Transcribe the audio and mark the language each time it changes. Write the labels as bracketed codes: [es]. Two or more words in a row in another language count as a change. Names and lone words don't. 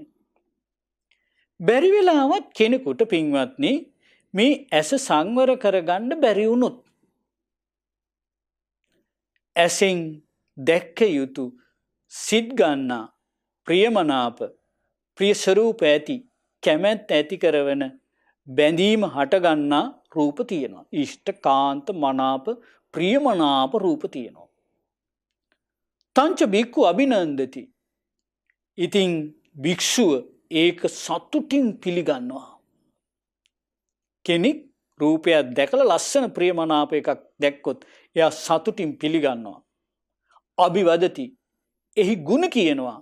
[si] බැරි වෙලාවත් කෙනෙකුට පින්වත්නි මේ ඇස සංවර කරගන්න බැරි වුණොත් ඇසෙන් දැක්ක යුතු සිත් ගන්නා ප්‍රියමනාප ප්‍රිය ස්වરૂප ඇති කැමැත්ත ඇති කරවන බැඳීම හටගන්නා රූප තියෙනවා. ඉෂ්ඨකාන්ත මනාප ප්‍රියමනාප රූප තියෙනවා. [pi] තංච බික්ඛු අභිනන්දති. [si] ඉතින් භික්ෂුව ඒක සතුටින් පිළිගන්නවා. කෙනෙක් රූපයක් දැකලා ලස්සන ප්‍රියමනාප එකක් දැක්කොත් එයා සතුටින් පිළිගන්නවා. අභිවදති. එහි ගුණ කියනවා.